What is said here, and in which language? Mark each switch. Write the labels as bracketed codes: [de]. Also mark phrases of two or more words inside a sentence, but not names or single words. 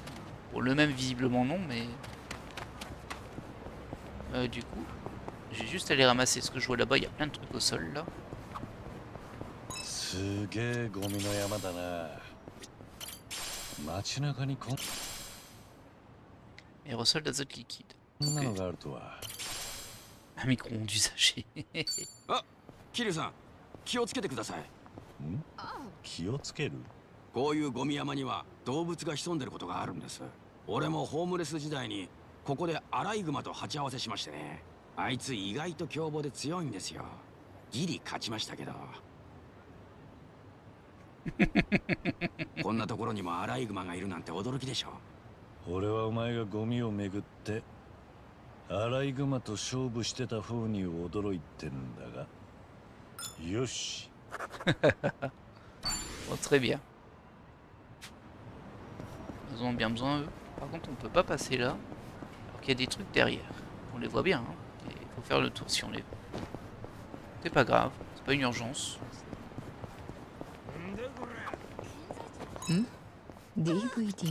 [fr] Bon, le même, visiblement non, mais... du coup, j'ai juste à aller ramasser ce que je vois là-bas. Il y a plein de trucs au sol, là. Aérosol d'azote liquide. Okay. Un micro-ondes usagé. [ja] Ah, Kiryu-san, 気をつけてください。気をつける？こういうゴミ山には動物が潜んでることがあるんです。俺もホームレス時代にここでアライグマと鉢合わせしましてね。あいつ意外と凶暴で強いんですよ。ギリ勝ちましたけど。こんなところにもアライグマがいるなんて驚きでしょ。俺はお前がゴミをめぐってアライグマと勝負してた方に驚いてんだが。よし。 [fr] Bon, très bien. Ils ont bien besoin eux. Par contre, on peut pas passer là. Alors qu'il y a des trucs derrière. On les voit bien. Hein. Il faut faire le tour si on les voit. C'est pas grave. C'est pas une urgence. DVD.